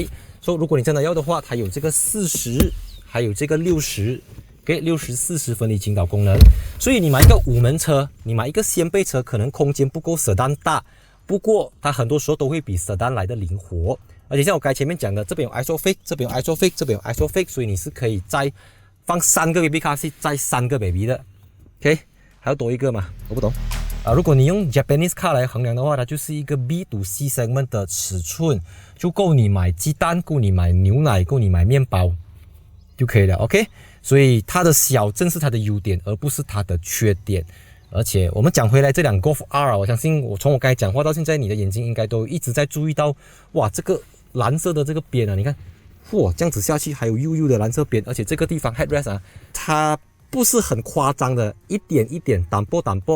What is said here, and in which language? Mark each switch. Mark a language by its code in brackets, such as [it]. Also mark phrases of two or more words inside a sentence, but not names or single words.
[zh] 所以如果你真的要的話，它有這個40，還有這個60，給60-40分離傾倒功能。所以你買一個5門車，你買一個掀背車，可能空間不夠 sedan 大，不過它很多時候都會比 sedan 來的靈活。而且像我剛才前面講的，這邊有 ISOFIX， 這邊有 ISOFIX， 這邊有 ISOFIX， 所以你是可以再放3個 [en] baby car seat， [zh] 再3個 baby 的。OK， 還要多一個嘛？我不懂。如果你用 [en] Japanese car [zh] 來衡量的話，它就是一個 [en] B to C segment [zh] 的尺寸，就夠你買雞蛋，夠你買牛奶，夠你買麵包就可以了。OK，所以它的小正是它的優點，而不是它的缺點。而且我們講回來，這輛 Golf R 我相信從我剛才講話到現在，你的眼睛應該都一直在注意到，哇，這個藍色的這個邊啊，你看，哇，這樣子下去還有幼幼的藍色邊，而且這個地方 headrest 啊，它不是很誇張的，一點一點淡薄